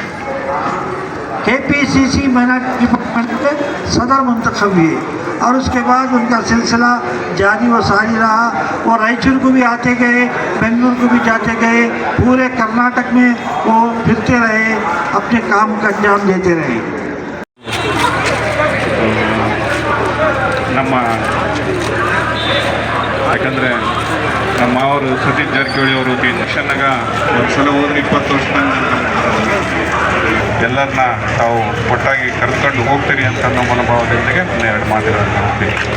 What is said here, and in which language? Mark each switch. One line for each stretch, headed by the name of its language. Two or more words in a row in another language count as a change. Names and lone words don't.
Hindi: KPCC माइनॉरिटी डिपार्टमेंट के सदर मुंतखब हुए और उसके बाद उनका सिलसिला जारी व सारी रहा। वो रायचूर को भी आते गए, बेंगलुरु को भी जाते गए, पूरे कर्नाटक में वो फिरते रहे, अपने काम का अंजाम देते रहे।
Kannada: ನಮ್ಮ ಯಾಕಂದರೆ ನಮ್ಮ ಅವರು ಸತೀಶ್ ಜಾರಕಿಹೊಳಿ ಅವರು ಎಲೆಕ್ಷನ್ನಾಗ ಒಂದು ಸಲ ಹೋದ್ರೆ 20 ವರ್ಷ ಎಲ್ಲರನ್ನ ತಾವು ಒಟ್ಟಾಗಿ ಕರೆದುಕೊಂಡು ಹೋಗ್ತೀರಿ ಅಂತ ಅನ್ನೋ ಮನೋಭಾವದೊಂದಿಗೆ ನಾನು 2 ಮಾತುಗಳನ್ನು ಹೋಗ್ತೀನಿ.